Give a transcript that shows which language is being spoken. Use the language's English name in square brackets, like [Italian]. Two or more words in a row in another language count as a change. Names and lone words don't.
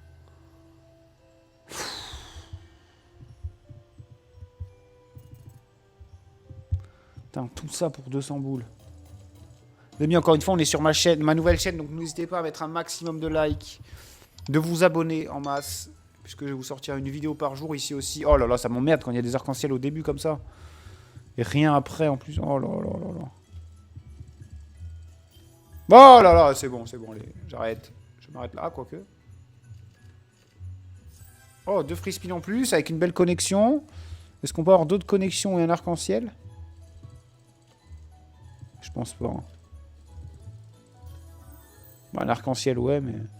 [French] Putain, tout ça pour 200 boules. Les amis, encore une fois, on est sur ma chaîne, ma nouvelle chaîne, donc n'hésitez pas à mettre un maximum de likes, de vous abonner en masse, puisque je vais vous sortir une vidéo par jour ici aussi. Oh là là, ça m'emmerde quand il y a des arcs-en-ciel au début comme ça. Et rien après en plus. Oh là là là là. Oh là là, c'est bon, j'arrête. Je m'arrête là, quoique. Oh, 2 [English] free spin [French] en plus, avec une belle connexion. Est-ce qu'on peut avoir d'autres connexions et un arc-en-ciel? Je pense pas. Hein. Bah, un arc-en-ciel, ouais, mais...